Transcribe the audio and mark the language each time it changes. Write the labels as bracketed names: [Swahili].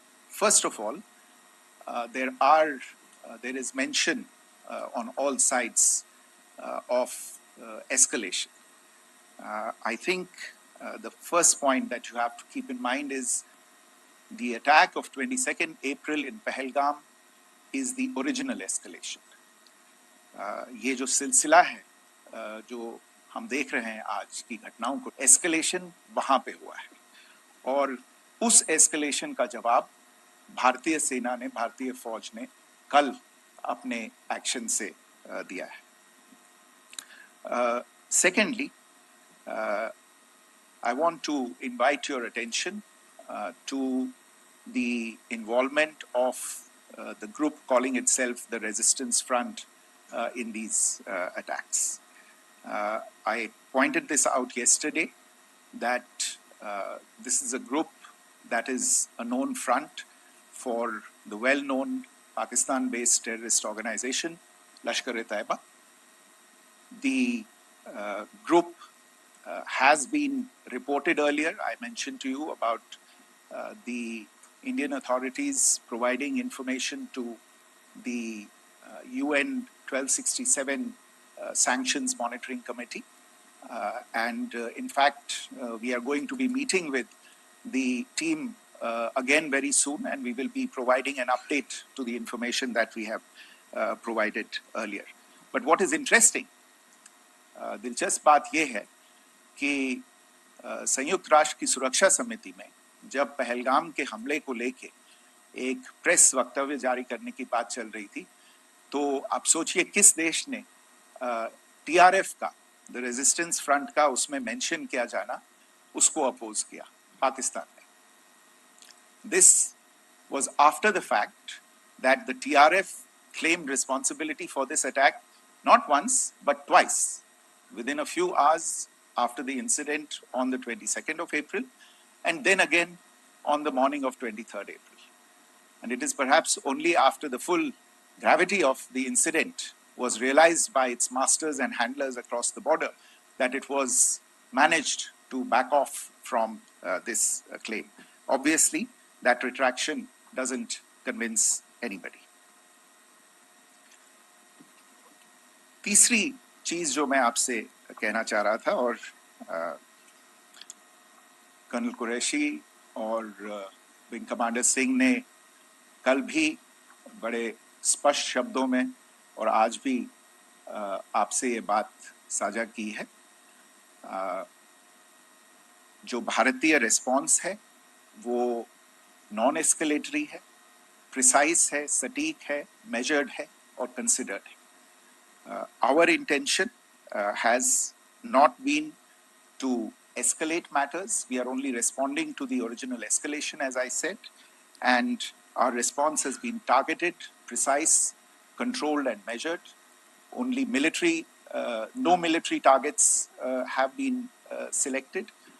[English] First of all, there is mention on all sides of escalation. I think the first point that you have to keep in mind is the attack of 22nd April in Pahalgam is the original escalation. [Hindi] ये जो सिलसिला है जो हम देख रहे हैं आज की घटनाओं को, एस्केलेशन वहां पे हुआ है और उस एस्केलेशन का जवाब भारतीय सेना ने, भारतीय फौज ने कल अपने एक्शन से दिया है. [English] Secondly, I want to invite your attention to the involvement of the group calling itself the Resistance Front in these attacks. I pointed this out yesterday that this is a group that is a known front for the well-known Pakistan-based terrorist organization, Lashkar-e-Taiba. The group has been reported earlier. I mentioned to you about the Indian authorities providing information to the UN 1267 Sanctions Monitoring Committee. And in fact, we are going to be meeting with the team again very soon, and we will be providing an update to the information that we have provided earlier. But what is interesting, [Hindi] दिलचस्प बात यह है कि संयुक्त राष्ट्र की सुरक्षा समिति में जब पहलगाम के हमले को लेके एक प्रेस वक्तव्य जारी करने की बात चल रही थी, तो आप सोचिए किस देश ने टीआरएफ का, द रेजिस्टेंस फ्रंट का उसमें मेंशन किया जाना, उसको अपोज किया, पाकिस्तान ने. [English] This was after the fact that the TRF claimed responsibility for this attack not once but twice, within a few hours after the incident on the 22nd of April, and then again on the morning of 23rd April. And it is perhaps only after the full gravity of the incident was realized by its masters and handlers across the border that it was managed to back off from this claim. Obviously, that retraction doesn't convince anybody. [Hindi] तीसरी चीज जो मैं आपसे कहना चाह रहा था, और कर्नल कुरैशी और विंग कमांडर सिंह ने कल भी बड़े स्पष्ट शब्दों में और आज भी आपसे ये बात साझा की है. जो भारतीय रिस्पॉन्स है वो नॉन एस्केलेटरी है, प्रिसाइज है, सटीक है, मेजर्ड है और कंसिडर्ड है. [English] Our intention has not been to escalate matters. We are only responding to the original escalation, as I said, and our response has been targeted, precise, controlled and measured. Only no military targets have been selected.